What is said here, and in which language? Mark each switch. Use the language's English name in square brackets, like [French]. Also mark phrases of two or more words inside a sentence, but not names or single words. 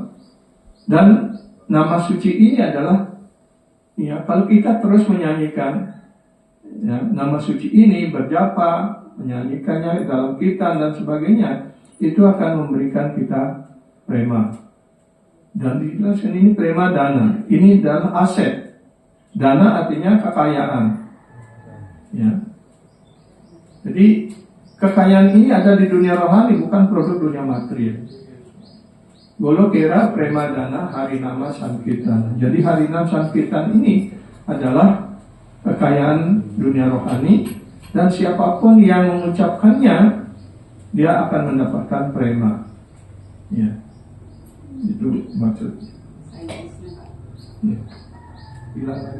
[Indonesian] Dan nama suci ini adalah, ya, kalau kita terus menyanyikan, ya, nama suci ini, berjapa, menyanyikannya dalam kita dan sebagainya, itu akan memberikan kita prema. Dan dijelaskan ini [Bangla] প্রেম ধন. [Indonesian] Ini adalah aset. Dana artinya kekayaan. Ya. Jadi kekayaan ini ada di dunia rohani, bukan produk dunia material. [Bangla] গোলোকের প্রেম ধন হরিনাম সংকীর্তন. [Indonesian] Jadi [Bangla] হরিনাম সংকীর্তন [Indonesian] ini adalah kekayaan dunia rohani, dan siapapun yang mengucapkannya, dia akan mendapatkan prema. Ya. Itu maksudnya. Ya. Bilang lagi.